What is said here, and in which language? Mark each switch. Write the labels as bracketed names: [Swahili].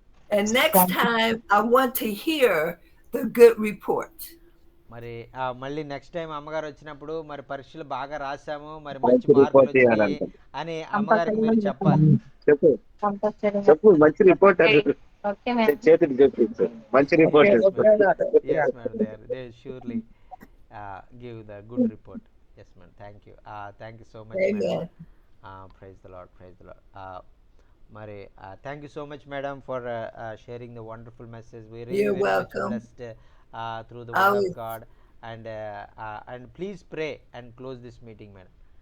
[English] And next time I want to hear the good report. [Telugu] మరి మళ్ళీ next time అమ్మగారు వచ్చినప్పుడు మరి పరీక్షలు బాగా రాసాము, మరి మంచి మార్కులు వచ్చినాయి అని అమ్మగారికి మీరు చెప్పాలి. చెప్పు చెప్పు మంచి రిపోర్ట్ చేతికి చెప్పు మంచి report. [English] Yes madam, they surely give the good report. Yes madam, thank you so much madam. Praise the Lord, praise the Lord. మరి thank you so much madam for sharing the wonderful message. We really You're very welcome. much blessed through the word of God, and please pray and close this meeting madam.